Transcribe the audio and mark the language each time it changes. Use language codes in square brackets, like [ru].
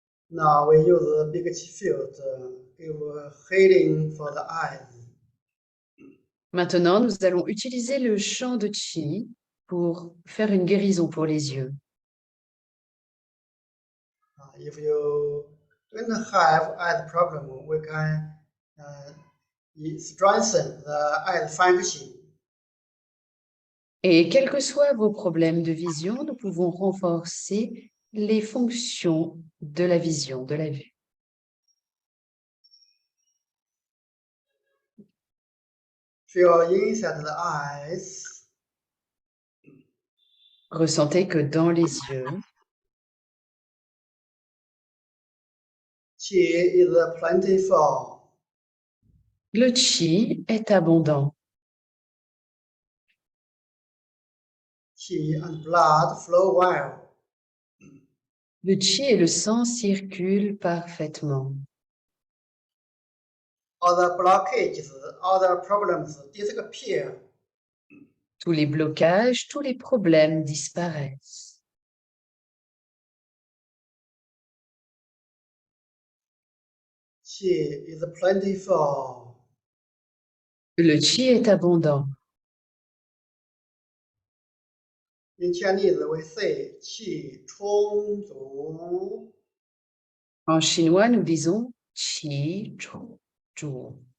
[en] Now we use the big chi field, give healing for the eyes. [fr] Maintenant, nous allons utiliser le champ de Qi pour faire une guérison pour les yeux. [en] If you don't have eye problem, we can strengthen the eye function. [fr] Et quels que soient vos problèmes de vision, nous pouvons renforcer les fonctions de la vision, de la vue. [en] Feel inside the eyes. [fr] Ressentez que dans les yeux, [en] Qi is plentiful. [fr] le Qi est abondant. [en] Qi and blood flow well. [fr] Le Qi et le sang circulent parfaitement. [en] Other blockages, other problems disappear. [fr] Tous les blocages, tous les problèmes disparaissent. [en] Qi is plentiful. [fr] Le Qi est abondant. [en] In Chinese, we say qi [zh] 充足. [fr] En chinois, nous disons Qi zhu.